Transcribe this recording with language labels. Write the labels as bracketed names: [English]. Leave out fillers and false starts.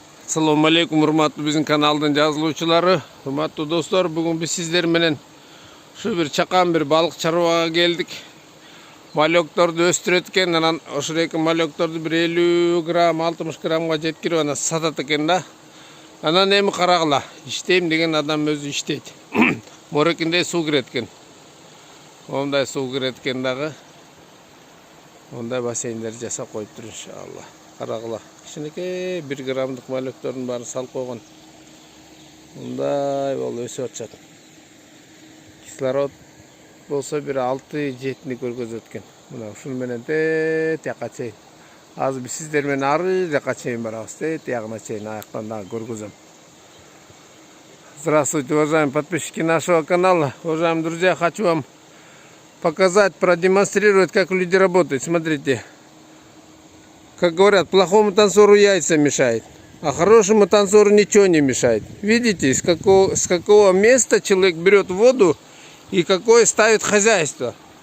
[Kyrgyz] Assalamu alaikum урматтуу биздин каналдын жазылуучулары. Урматтуу достор, бүгүн биз сиздер менен ушу бир чакан бир балык чарбага келдик. Малёкторду өстүрөт экен, анан ошол эки малёкторду бир 50 грамм, 60 граммга жеткирип анан сатат экен да. Анан эми карагыла, иштейм деген адам өзү иштейт. Морекинде суу кирет экен. Ондай суу кирет экен дагы. Ондай бассейндер жасап коюптур иншалла. Карагыла. Кичинекей 1 граммдык малёктордун баарын салып койгон. Мындай болуп өсүп атышат. Кислород болсо бир 6-7 көргөзөт экен. Мына ушун менен тияка чейин. Азыр биз сиздер менен ары жака чейин барабыз. Тиягына чейин аяктан дагы көргөзөм. [Russian] Здравствуйте, уважаемые подписчики нашего канала. Уважаемые друзья, хочу вам показать, продемонстрировать, как люди работают. Смотрите. Как говорят, плохому танцору яйца мешает, а хорошему танцору ничего не мешает. Видите, с какого места человек берет воду и какое ставит хозяйство.